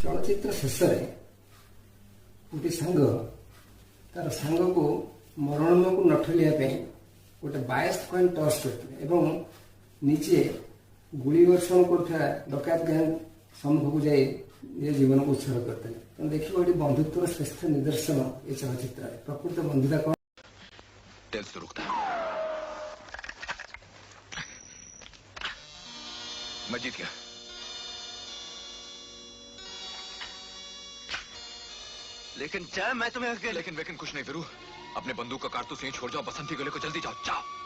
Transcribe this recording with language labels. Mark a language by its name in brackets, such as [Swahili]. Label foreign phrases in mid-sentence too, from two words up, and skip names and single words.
[Odia] ଚଳଚ୍ଚିତ୍ର ଶେଷରେ ଗୋଟିଏ ସାଙ୍ଗ ତାର ସାଙ୍ଗକୁ ମରଣକୁ ନ ଠେଲିବା ପାଇଁ ଗୋଟେ 22 [English] coin toss [Odia] କରିଥିଲେ ଏବଂ ନିଜେ ଗୁଳି ବର୍ଷଣ କରୁଥିବା ଡକାୟତ ଗ୍ୟାଙ୍ଗ ସମ୍ମୁଖକୁ ଯାଇ ନିଜ ଜୀବନକୁ ଉତ୍ସର୍ଗ କରିଥିଲେ। ତେଣୁ ଦେଖିବ ଏଠି ବନ୍ଧୁତ୍ୱର ଶ୍ରେଷ୍ଠ ନିଦର୍ଶନ ଏ ଚଳଚ୍ଚିତ୍ରରେ। ପ୍ରକୃତ ବନ୍ଧୁତା କଣ? [Hindi] मैं जीत गया। लेकिन जय मैं तुम्हें लेकिन कुछ नहीं वीरू, अपने बंदूक का कारतूस यहीं छोड़ जाओ, बसंती गले को जल्दी जाओ जाओ।